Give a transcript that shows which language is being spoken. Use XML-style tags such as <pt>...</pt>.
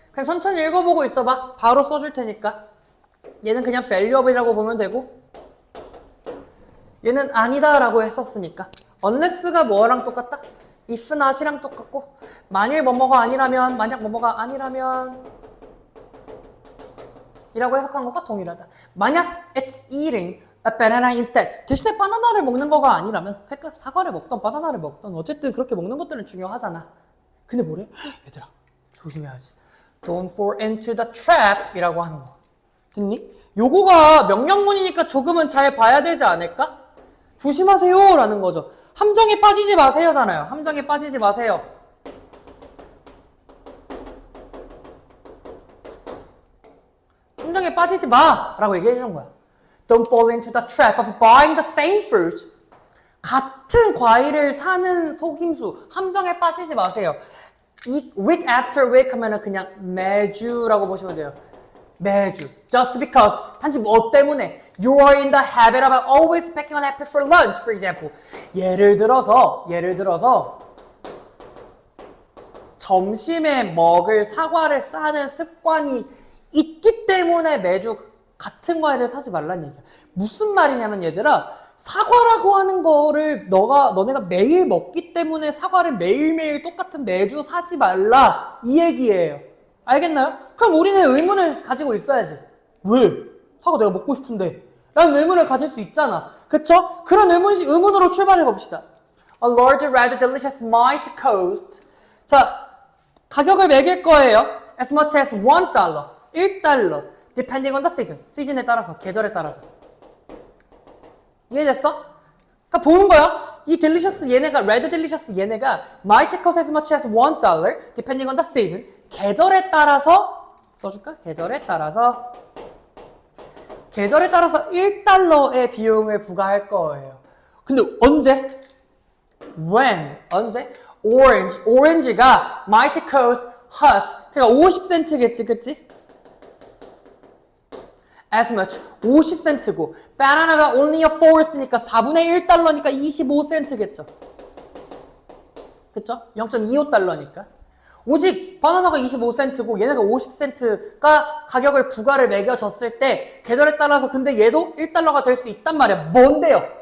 <ko>그냥 천천히 읽어보고 있어봐. 바로 써줄 테니까. 얘는 그냥 valuable이라고 보면 되고, 얘는 아니다 라고 했었으니까. unless가 뭐랑 똑같다? if not이랑 똑같고, 만일 뭐뭐가 아니라면, 만약 뭐뭐가 아니라면 이라고 해석한 것과 동일하다. 만약</ko> <en>it's eating a banana instead.</en> <ko>대신에 바나나를 먹는 거가 아니라면, 그러니까 사과를 먹던 바나나를 먹던 어쨌든 그렇게 먹는 것들은 중요하잖아. 근데 뭐래? 얘들아 조심해야지.</ko> <en>Don't fall into the trap</en> <ko>이라고 하는 거. 됐니? 요거가 명령문이니까 조금은 잘 봐야 되지 않을까? 조심하세요 라는 거죠. 함정에 빠지지 마세요잖아요. 함정에 빠지지 마세요. 함정에 빠지지 마! 라고 얘기해 주는 거야.</ko> <en>Don't fall into the trap of buying the same fruit.</en> <ko>같은 과일을 사는 속임수, 함정에 빠지지 마세요. week after week 하면은 그냥 매주라고 보시면 돼요. 매주.</ko> <en>Just because.</en> <ko>단지 뭐 때문에.</ko> <en>You are in the habit of always packing an apple for lunch, for example.</en> <ko>예를 들어서 점심에 먹을 사과를 싸는 습관이 있기 때문에 매주 같은 과일을 사지 말라는 얘기야. 무슨 말이냐면 얘들아, 사과라고 하는 거를 너네가 매일 먹기 때문에 사과를 매일매일 똑같은 매주 사지 말라 이 얘기예요. 알겠나요? 그럼 우리는 의문을 가지고 있어야지. 왜? 사과 내가 먹고 싶은데 라는 의문을 가질 수 있잖아. 그쵸? 그런 의문으로 출발해 봅시다.</ko> <en>A large rather delicious might cost.</en> <ko>자, 가격을 매길 거예요.</ko> <en>As much as $1.</en> <ko>$1.</ko> <en>Depending on the season.</en> <ko>시즌에 따라서, 계절에 따라서. 이해됐어? 그러니까 보는 거야.</ko> <en>이 delicious 얘네가, red delicious 얘네가 might cost as much as $1. Depending on the season.</en> <ko>계절에 따라서 써줄까? 계절에 따라서 $1의 비용을 부과할 거예요. 근데 언제? When? 언제? 오렌지가</ko> <en>might cost half.</en> <ko>그러니까 50센트겠지, 그치?</ko> <en>As much. 50센트고.</en> <ko>바나나가 only a fourth니까 4분의 1달러니까 25센트겠죠. 그쵸? 0.25달러니까. 오직 바나나가 25센트고 얘네가 50센트가 가격을 부가를 매겨졌을 때 계절에 따라서 근데 얘도 1달러가 될 수 있단 말이야. 뭔데요?</ko>